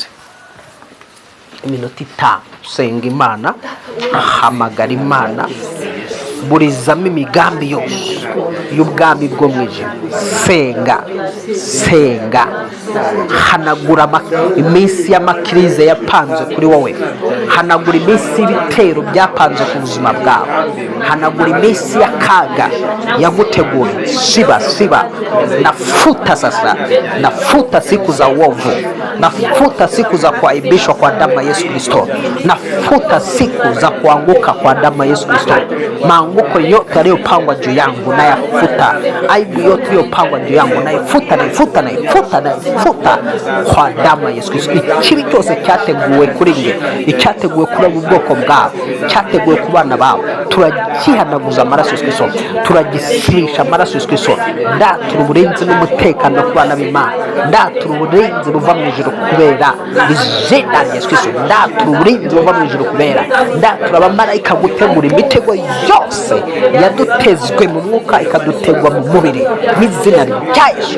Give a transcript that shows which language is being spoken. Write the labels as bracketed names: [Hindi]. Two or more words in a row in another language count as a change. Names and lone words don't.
[Kinyarwanda] Iminota 5 senga Imana, hamagara Imana, burizamo imigambi yose y'ubwami bwo mwijima. Senga, hanagura iminsi y'amakirize yapanze kuri wowe, hanagura iminsi y'ibitero byapanze ku buzima bwawe, hanagura iminsi y'akaga yaguteguye. Siba, [Swahili] nafuta sasa, nafuta siku za uovu, nafuta siku za kuaibishwa kwa damu ya Yesu Kristo, nafuta siku za kuanguka kwa damu ya Yesu Kristo. anguko yote aliyopangwa juu yangu nayafuta. Aibu yote iliyopangwa juu yangu naifuta kwa damu ya Yesu Kristo. [Kinyarwanda] Ikibi cyose cyateguwe kuri nge, icyateguwe kuri ubu bwoko bwawe, cyateguwe ku bana bawe, turagihanaguza amaraso ya Yesu Kristo, turagisirisha amaraso ya Yesu Kristo. Ndatura uburinzi n'umutekano ku bana b'Imana, ndatura uburinzi buva mu ijuru kubera izina rya Yesu Kristo, ndatura uburinzi buva mu ijuru kubera, ndatura abamarayika gutegura imitego yose yadutezwe mu mwuka ikadutegwa mu mubiri n'izina rya Yesu.